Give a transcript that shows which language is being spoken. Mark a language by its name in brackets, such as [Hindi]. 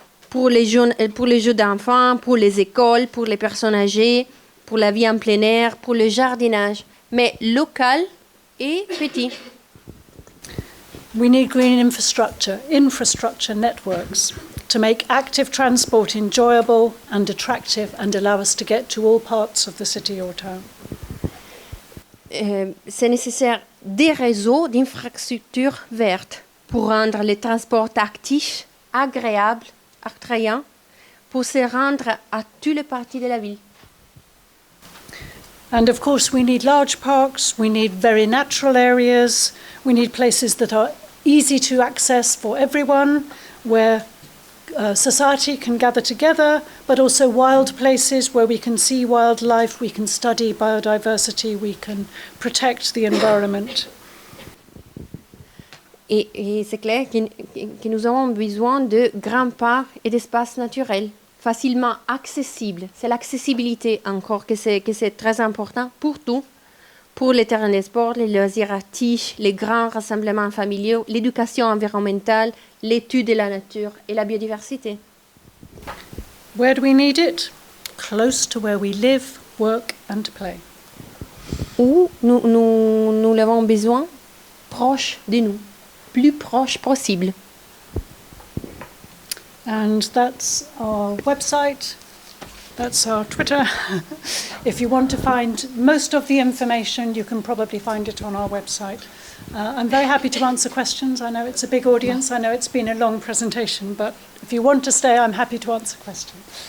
[French] Pour les jeux d'enfants, pour les écoles, pour les personnes âgées, pour la vie en plein air, pour le jardinage, mais local et petit. [English] We need green infrastructure networks to make active transport enjoyable and attractive and allow us to get to all parts of the city or town. [French] c'est nécessaire des réseaux d'infrastructures vertes pour rendre les transports actifs agréables, attrayants, pour se rendre à toutes les parties de la ville. [English] And of course, we need large parks, we need very natural areas, we need places that are easy to access for everyone, where society can gather together, but also wild places where we can see wildlife, we can study biodiversity, we can protect the environment. [French] Et c'est clair que nous avons besoin de grands parcs et d'espaces naturels, facilement accessibles. C'est l'accessibilité encore que c'est très important pour tout, pour les terrains de sport, les loisirs actifs, les grands rassemblements familiaux, l'éducation environnementale, l'étude de la nature et la biodiversité. [English] Where do we need it? Close to where we live, work and play. [French] Où nous l'avons besoin, proche de nous, plus proche possible. [English] And that's our website, that's our Twitter. If you want to find most of the information, you can probably find it on our website. I'm very happy to answer questions. I know it's a big audience. I know it's been a long presentation, but if you want to stay, I'm happy to answer questions.